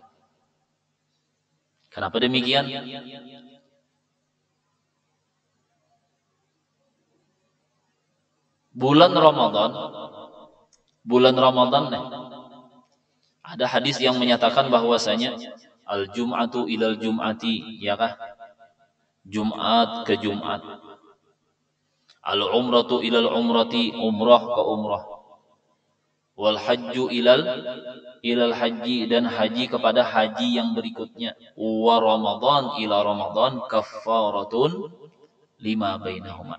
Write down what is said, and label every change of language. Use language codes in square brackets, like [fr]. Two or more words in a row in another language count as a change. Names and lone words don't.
[id] Kenapa demikian? Bulan Ramadan nih, ada hadis yang menyatakan bahwasanya [ar] الجمعة إلى الجمعة, [id] ya kah? Jumat ke Jumat. [ar] العمرة إلى العمرة, [id] umrah ke umrah. [ar] والحج إلى الحج, [id] dan haji kepada haji yang berikutnya. [ar] ورمضان إلى رمضان كفارة لما بينهما.